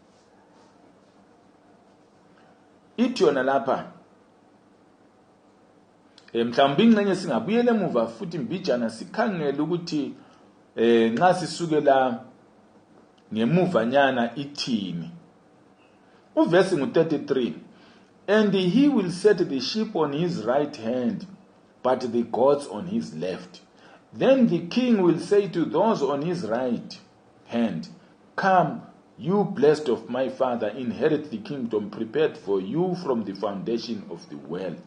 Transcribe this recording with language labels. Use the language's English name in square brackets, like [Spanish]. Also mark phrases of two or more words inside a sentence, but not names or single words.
[North Ndebele] Ithi yona lapha mhlawumbe ingxenye singabuyele emuva futhi mbijana sikhangele ukuthi nxa sisukela ngemuva nyana ithini. Uvesi ngo33 [English] and he will set the sheep on his right hand but the goats on his left. Then the king will say to those on his right hand, come, you blessed of my father, inherit the kingdom prepared for you from the foundation of the world.